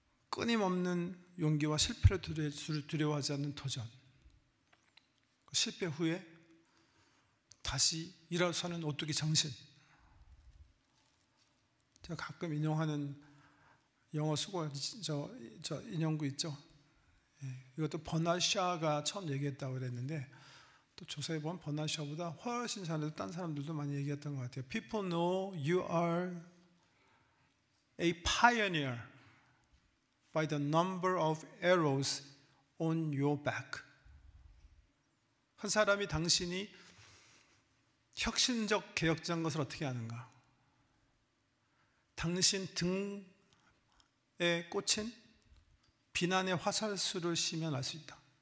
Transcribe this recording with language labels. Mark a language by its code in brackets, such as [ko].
[ko] 끊임없는 용기와 실패를 두려워하지 않는 도전, 실패 후에 다시 일어서는 오뚜기 정신. 제가 가끔 인용하는 영어 수고 저 인용구 있죠. 이것도 버나샤가 처음 얘기했다고 그랬는데 또 조사해 보면 버나샤보다 훨씬 잘해도 딴 사람들도 많이 얘기했던 것 같아요. [en] People know you are a pioneer by the number of arrows on your back. [ko] 한 사람이 당신이 혁신적 개혁자인 것을 어떻게 아는가? 당신 등에 꽂힌 비난의 화살수를 쉬면 알 수 있다.